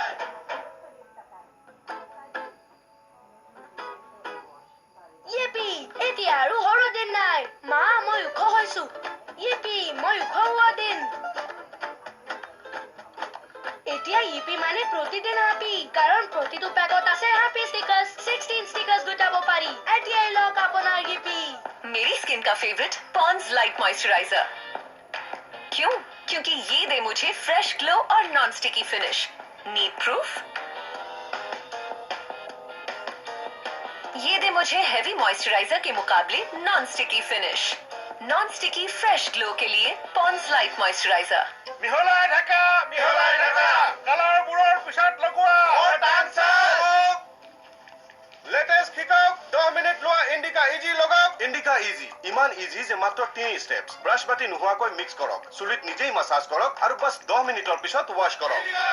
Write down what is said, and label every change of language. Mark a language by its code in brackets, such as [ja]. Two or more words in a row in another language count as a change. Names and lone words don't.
[as] ইয়েপি এতিয়া আৰু সৰু দিন নাই মা মই ওখ হৈছো ইয়েপি মই ওখ হোৱা দিন এতিয়া ইপি মানে প্ৰতিদিন হ্যাপি কাৰণ প্ৰতিটো পেকত আছে [en] happy stickers [as] 16 ষ্টিকাৰ্ছ গোটাব পাৰি এতিয়াই লওক আপোনাৰ ইপি [hi] मेरी स्किन का फेवरेट पॉन्ड्स लाइट मॉइस्चराइजर क्यों क्योंकि ये दे मुझे [en] fresh glow [hi] और [en] non sticky finish [hi] नीड प्रूफ ये दे मुझे [en] heavy moisturiser [hi] के मुकाबले [en] non sticky finish non sticky fresh glow [hi] के लिए पॉन्ड्स लाइट मॉइस्चराइजर [as] মিহলাই থাকা কালাৰ বোৰৰ পিছত লগোৱা লেটেষ্ট শিকক 10 মিনিট লোৱা ইণ্ডিকা ইজি লগাওক ইণ্ডিকা ইজি ইমান ইজি যে মাত্ৰ 3 ষ্টেপছ ব্ৰাছ বাতি নোহোৱাকৈ মিক্স কৰক চুলিত নিজেই মাছাজ কৰক আৰু বাছ 10 মিনিটৰ পিছত ৱাছ কৰক